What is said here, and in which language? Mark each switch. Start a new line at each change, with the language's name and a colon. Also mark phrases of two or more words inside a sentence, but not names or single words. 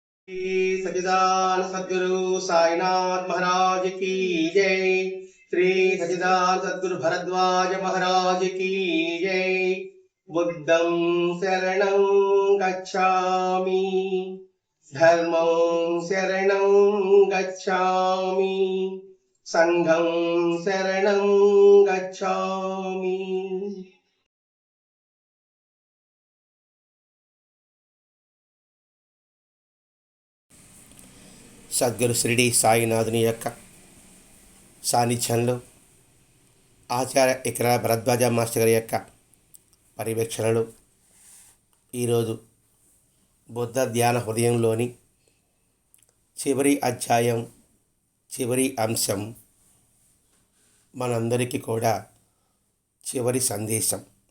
Hindi: श्री सच्चिदानंद सद्गुरु साईनाथ महाराज की जय। श्री सच्चिदानंद सद्गुरु भरद्वाज महाराज की जय।
Pali: बुद्धं शरणं गच्छामि, धर्मं शरणं गच्छामि, संघं शरणं गच्छामि।
Telugu: సద్గురు షిరిడి సాయినాథుని యొక్క సాన్నిధ్యంలో ఆచార్య ఇక్కడ భరద్వాజ మాస్టర్ గారి యొక్క పర్యవేక్షణలో ఈరోజు బుద్ధ ధ్యాన హృదయంలోని చివరి అధ్యాయం, చివరి అంశం, మనందరికీ కూడా చివరి సందేశం.